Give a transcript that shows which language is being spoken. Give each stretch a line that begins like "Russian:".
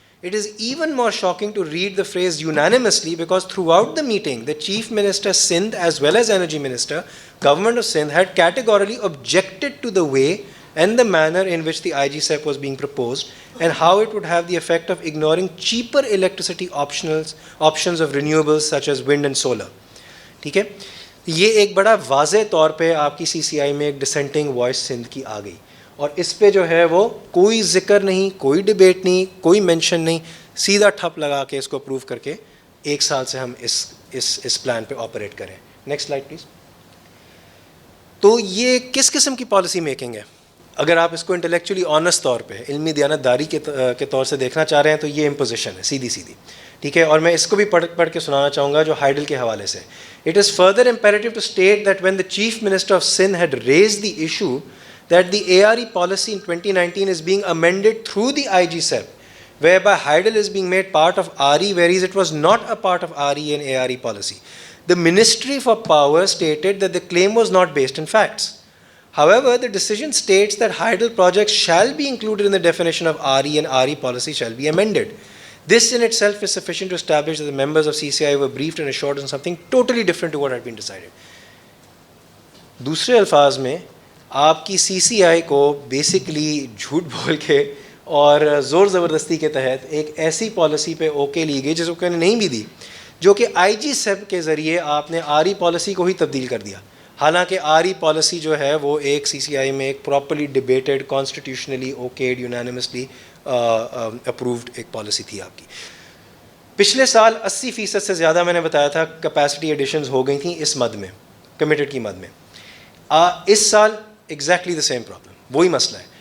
English: It is even more shocking to read the phrase unanimously, because throughout the meeting, the Chief Minister Sindh as well as Energy Minister, Government of Sindh, had categorically objected to the way and the manner in which the IGSEP was being proposed, and how it would have the effect of ignoring cheaper electricity options of renewables such as wind and solar.
Urdu: ٹھیک ہے, یہ ایک بڑا واضح طور پہ آپ کی سی سی آئی میں ایک ڈسینٹنگ وائس سندھ کی آ گئی, اور اس پہ جو ہے وہ کوئی ذکر نہیں, کوئی ڈبیٹ نہیں, کوئی مینشن نہیں, سیدھا ٹھپ لگا کے اس کو اپروو کر کے 1 سال سے ہم اس پلان پہ آپریٹ کریں.
English: Next slide please.
Urdu: تو یہ کس قسم کی پالیسی میکنگ ہے؟ اگر آپ اس کو انٹلیکچولی آنیسٹ طور پہ, علمی دیانت داری کے طور سے دیکھنا چاہ رہے ہیں, تو یہ امپوزیشن ہے سیدھی سیدھی. ٹھیک ہے, اور میں اس کو بھی پڑھ کے سنانا چاہوں گا جو ہائیڈل کے حوالے سے.
English: It is further imperative to state that when the Chief Minister of Sindh had raised the issue that the ARE policy in 2019 is being amended through the IGSEP, whereby hydel is being made part of RE, whereas it was not a part of RE and ARE policy, the Ministry for Power stated that the claim was not based in facts. However, the decision states that hydel projects shall be included in the definition of RE and RE policy shall be amended. This in itself is sufficient to establish that the members of CCI were briefed and assured on something totally different to what had been decided.
Urdu: دوسرے الفاظ میں آپ کی سی سی آئی کو basically جھوٹ بول کے اور زور زبردستی کے تحت ایک ایسی پالیسی پہ اوکے لی گئی جس کو نہیں بھی دی, جو کہ آئی جی سیپ کے ذریعے آپ نے آر ای پالیسی کو ہی تبدیل کر دیا. حالانکہ آر ای پالیسی جو ہے وہ ایک سی سی آئی میں ایک properly debated, constitutionally اوکیڈ, unanimously approved ایک پالیسی تھی آپ کی. پچھلے سال 80% سے زیادہ میں نے بتایا تھا کیپیسٹی ایڈیشنز ہو گئی تھیں اس مد میں, کمیٹڈ کی مد میں. اس سال
English: exactly the same problem,
Urdu: وہی مسئلہ ہے.